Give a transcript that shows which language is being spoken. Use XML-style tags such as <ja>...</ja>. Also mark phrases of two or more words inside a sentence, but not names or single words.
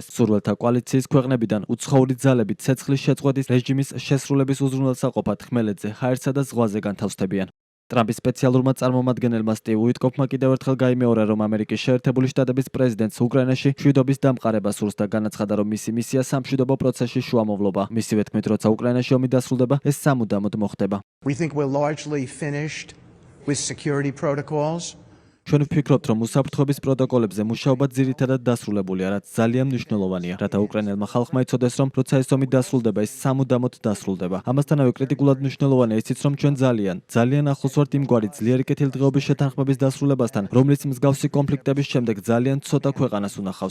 <ka>სურვილთა კოალიციის ქვეყნებიდან უცხოური ძალები ცეცხლის შეწყვეტის რეჟიმის შესრულების უზრუნველსაყოფად ხმელეთზე, ჰაერსა და ზღვაზე განთავსდებიან. ტრამპის სპეციალურმა წარმომადგენელმა სტივ უიტკოფმა კიდევ ერთხელ გაიმეორა, რომ ამერიკის შეერთებული შტატების პრეზიდენტს უკრაინაში მშვიდობის დამყარებას სურს და განაცხადა, რომ მისი მისია სამშვიდობო პროცესში შუამავლობა. მისივე თქმით, როცა უკრაინაში ომი დასრულდება, ეს სამუდამოდ მოხდება.</ka> <en>We think we're largely finished with security protocols.</en> <ka>ჩვენ ვფიქრობთ, რომ უსაფრთხოების პროტოკოლებზე მუშაობა ძირითადად დასრულებულია, რაც ძალიან მნიშვნელოვანია, რათა უკრაინელმა ხალხმა იცოდეს, რომ როცა ეს ომი დასრულდება, ეს სამუდამოდ დასრულდება. ამასთანავე კრიტიკულად მნიშვნელოვანია ისიც, რომ ჩვენ ძალიან ახლოს ვართ იმგვარი ძლიერი კეთილდღეობის შეთანხმების დასრულებასთან, რომლის მსგავსი კონფლიქტების შემდეგ ძალიან ცოტა ქვეყანას უნახავს.</ka>